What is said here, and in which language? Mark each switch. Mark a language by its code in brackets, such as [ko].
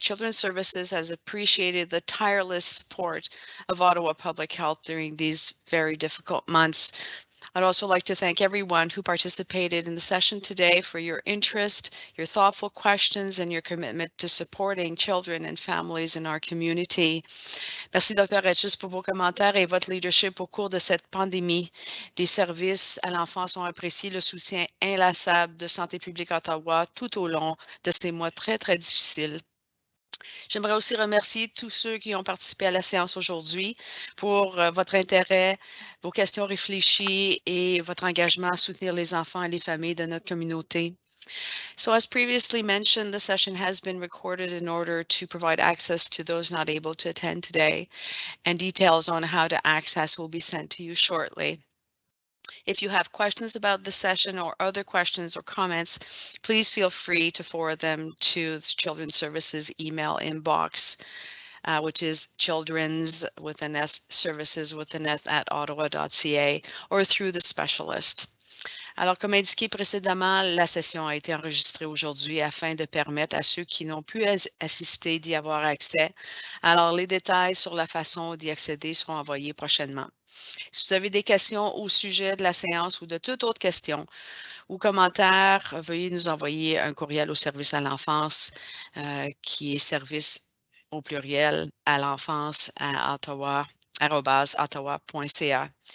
[en] Children's Services has appreciated the tireless support of Ottawa Public Health during these very difficult months. I'd also like to thank everyone who participated in the session today for your interest, your thoughtful questions, and your commitment to supporting children and families in our community. [fr] Merci, Dr. Etches, pour vos commentaires et votre leadership au cours de cette pandémie. Les services à l'enfance ont apprécié le soutien inlassable de Santé publique Ottawa tout au long de ces mois très, très difficiles. J'aimerais aussi remercier tous ceux qui ont participé à la séance aujourd'hui pour votre intérêt, vos questions réfléchies et votre engagement à soutenir les enfants et les familles de notre communauté. [en] So as previously mentioned, the session has been recorded in order to provide access to those not able to attend today, and details on how to access will be sent to you shortly. If you have questions about the session or other questions or comments, please feel free to forward them to the Children's Services email inbox, which is children's with an S services with an S at ottawa.ca, or through the specialist. [fr] Alors, comme indiqué précédemment, la session a été enregistrée aujourd'hui afin de permettre à ceux qui n'ont pu assister d'y avoir accès. Alors, les détails sur la façon d'y accéder seront envoyés prochainement. Si vous avez des questions au sujet de la séance ou de toute autre question ou commentaire, veuillez nous envoyer un courriel au service à l'enfance qui est service au pluriel à l'enfance à ottawa@ottawa.ca.